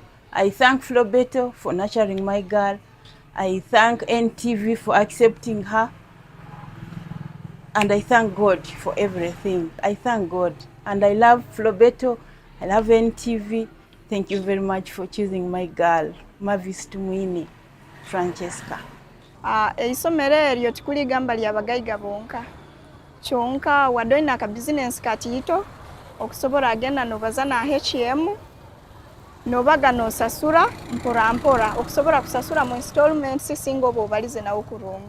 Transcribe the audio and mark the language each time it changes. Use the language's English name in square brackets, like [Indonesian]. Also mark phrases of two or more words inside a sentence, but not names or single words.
[English] I thank Flobbeto for nurturing my girl. I thank NTV for accepting her. And I thank God for everything. I thank God. And I love Flobbeto. I love NTV. Thank you very much for choosing my girl, Mavis Tumwini, Francesca. [Nyankole] Isomero eryo tikuligamba ly'abagaiga bonka. Kyonka wadoina aka business katito okusobola agenda nobaza na HM nobaga nosasula mpora okusobola kusasula mu installments singo bobalize nawo kurungi.